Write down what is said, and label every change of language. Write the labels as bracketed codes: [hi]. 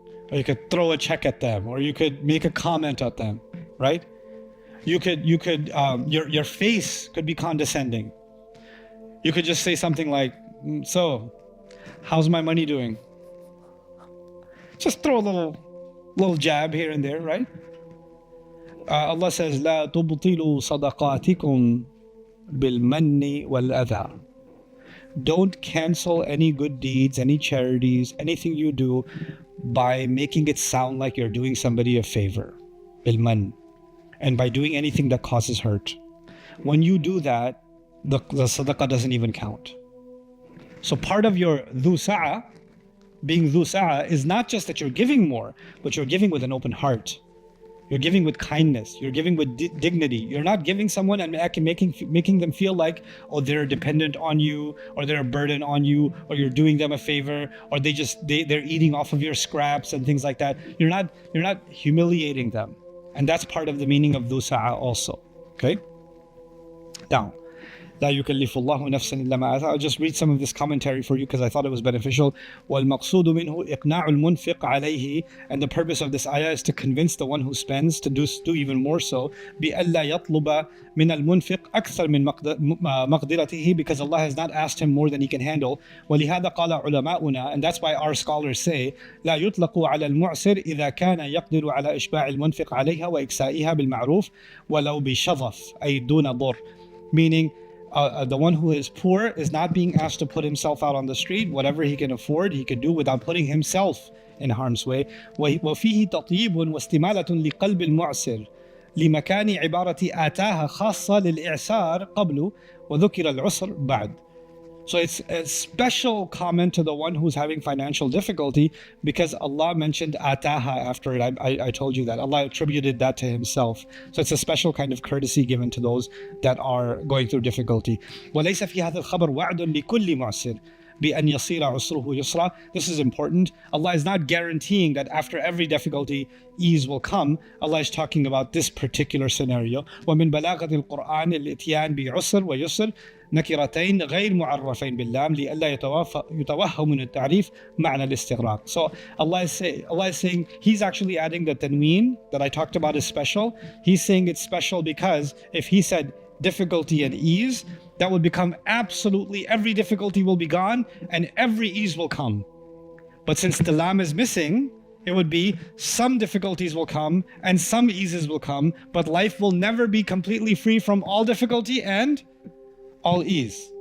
[en] Or you could throw a check at them, or you could make a comment at them, right? Your face could be condescending. You could just say something like, so, how's my money doing? Just throw a little jab here and there, right? Allah says, [ar] لا تبطلوا صدقاتكم بالمن والأذى. [en] Don't cancel any good deeds, any charities, anything you do by making it sound like you're doing somebody a favor. Bilman. And by doing anything that causes hurt. When you do that, the sadaqah doesn't even count. So part of your dhu sa'a, being dhu sa'a, is not just that you're giving more, but you're giving with an open heart. You're giving with kindness. You're giving with dignity. You're not giving someone and making them feel like, oh, they're dependent on you, or they're a burden on you, or you're doing them a favor, or they're eating off of your scraps and things like that. You're not humiliating them. And that's part of the meaning of dhu sa'a also. Okay? Now, [ar] لا يكلف الله نفسا إلا ما آتاها. [en] I'll just read some of this commentary for you because I thought it was beneficial. [ar] والمقصود منه إقناع المنفق عليه, [en] and the purpose of this ayah is to convince the one who spends to do even more so [ar] بألا يطلب من المنفق أكثر من مقدرته, [en] because Allah has not asked him more than he can handle. [ar] ولهذا قال علماؤنا, [en] and that's why our scholars say [ar] لا يطلق على المعسر إذا كان يقدر على إشباع المنفق عليها وإكسائها بالمعروف ولو بشظف أي دون ضر, [en] meaning the one who is poor is not being asked to put himself out on the street. Whatever he can afford, he can do without putting himself in harm's way. [ar] وفيه تطيب واستمالة لقلب المعسر لمكان عبارة آتاها خاصة للإعسار قبل وذكر العسر بعد. [en] So it's a special comment to the one who's having financial difficulty, because Allah mentioned ataha after it. I told you that. Allah attributed that to himself. So it's a special kind of courtesy given to those that are going through difficulty. [ar] وَلَيْسَ فِي هَذَا الْخَبَرْ وَعْدٌ لِكُلِّ مُعْسِرٍ بأن يصير عسره يسرا. [en] This is important. Allah is not guaranteeing that after every difficulty, ease will come. Allah is talking about this particular scenario. [ar] ومن بلاغة القرآن الإتيان بعسر ويسر نكرتين غير معرفين باللام لئلا يتوهم من التعريف معنى الاستغراق. [en] So Allah is saying He's actually adding the tanween that I talked about is special. He's saying it's special because if He said difficulty and ease, that would become absolutely every difficulty will be gone and every ease will come. But since the lam is missing, it would be some difficulties will come and some eases will come, but life will never be completely free from all difficulty and all ease.